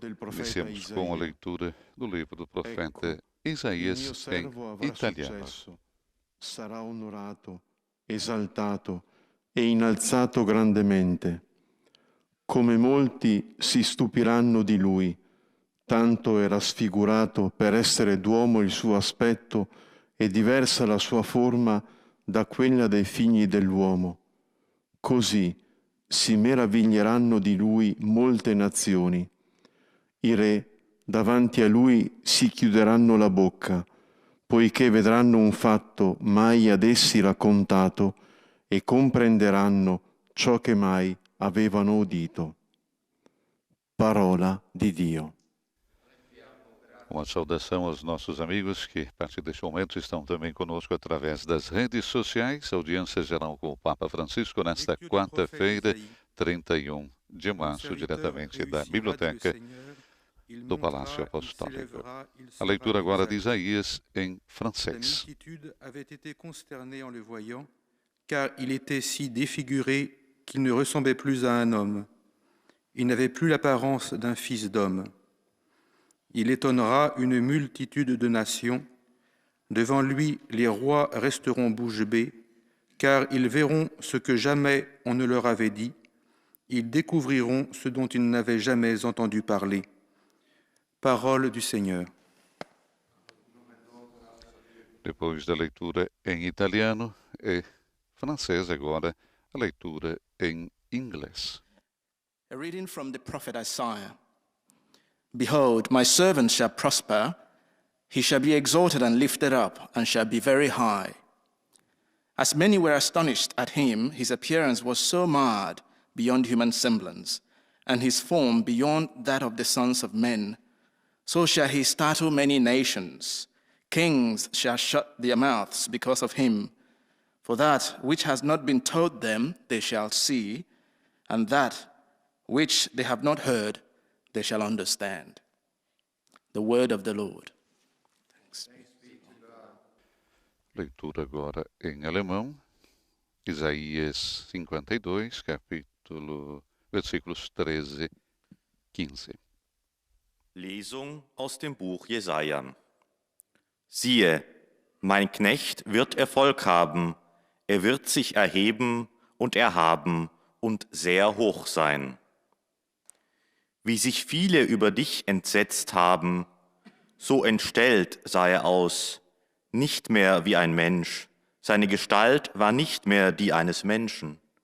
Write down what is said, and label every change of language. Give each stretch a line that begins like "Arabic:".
Portuguese: Iniciamos com a leitura do livro do profeta Isaías em italiano.
Italian: Sarà onorato, esaltato e innalzato grandemente. Come molti si stupiranno di lui, tanto era sfigurato per essere d'uomo il suo aspetto e diversa la sua forma da quella dei figli dell'uomo. Così si meraviglieranno di lui molte nazioni. I re davanti a lui si chiuderanno la bocca, poiché vedranno un fatto mai ad essi raccontato e comprenderanno ciò che mai avevano udito. Parola di Dio.
Portuguese: Uma saudação aos nossos amigos que, a partir deste momento, estão também conosco através das redes sociais. Audiência geral com o Papa Francisco nesta quarta-feira, 31 de março, diretamente da Biblioteca do Palácio Apostólico. A leitura agora de Isaías em francês.
French: La multitude avait été consternée en le voyant, car il était si défiguré qu'il ne ressemblait plus à un homme. Il n'avait plus l'apparence d'un fils d'homme. Il étonnera une multitude de nations. Devant lui, les rois resteront bouche bée, car ils verront ce que jamais on ne leur avait dit. Ils découvriront ce dont ils n'avaient jamais entendu parler. Parole du Seigneur.
Portuguese: Depois da leitura em italiano e francês, agora a leitura em inglês.
English: A reading from the prophet Isaiah. Behold, my servant shall prosper, he shall be exalted and lifted up, and shall be very high. As many were astonished at him, his appearance was so marred beyond human semblance, and his form beyond that of the sons of men. So shall he startle many nations. Kings shall shut their mouths because of him. For that which has not been told them, they shall see, and that which they have not heard, they shall understand. The word of the Lord.
Portuguese: Leitura agora em alemão, Isaías 52, versículos 13, 15.
German: Lesung aus dem Buch Jesaja. Siehe, mein Knecht wird Erfolg haben, er wird sich erheben und erhaben und sehr hoch sein. Wie sich viele über dich entsetzt haben, so entstellt sah er aus, nicht mehr wie ein Mensch, seine Gestalt war nicht mehr die eines Menschen.